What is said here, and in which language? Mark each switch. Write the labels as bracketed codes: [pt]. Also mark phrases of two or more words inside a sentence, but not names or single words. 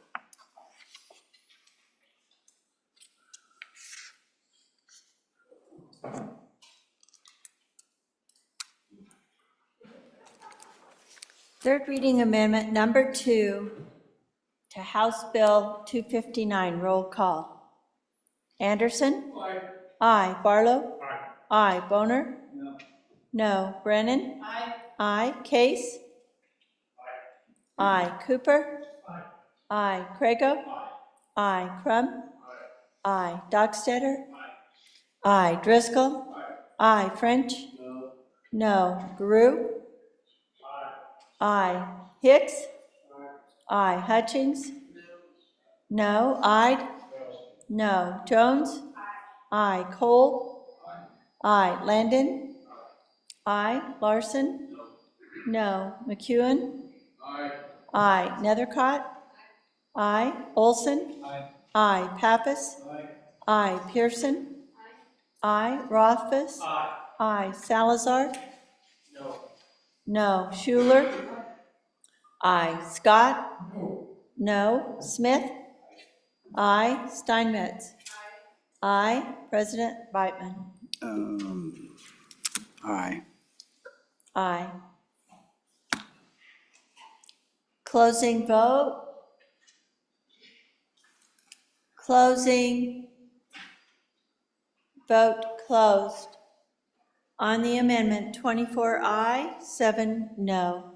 [en] Third reading amendment number 2 to House Bill 259. Roll call. Anderson? Aye. Aye. Barlow? Aye. Aye. Boner? No. No. Brennan? Aye. Aye. Case? Aye. Cooper? Aye. Aye. Crago? Aye. Aye. Crum? Aye. Aye. Dockstader? Aye. Aye. Driscoll? Aye. Aye. French? No. No. Guru? Aye. Hicks? Aye. Hutchings? No. Ide? No. Jones? Aye. Cole? Aye. Landon? Aye. Larson? No. McEwen? Aye. Nethercott? Aye. Olson? Aye. Pappas? Aye. Pearson? Aye. Rothfuss? Aye. Salazar? No. Schuler? Aye. Scott? No. Smith? Aye. Steinmetz? Aye. President Beitman? Aye. Aye. Closing vote. Closing. Vote closed. On the amendment, 24 aye, 7 no.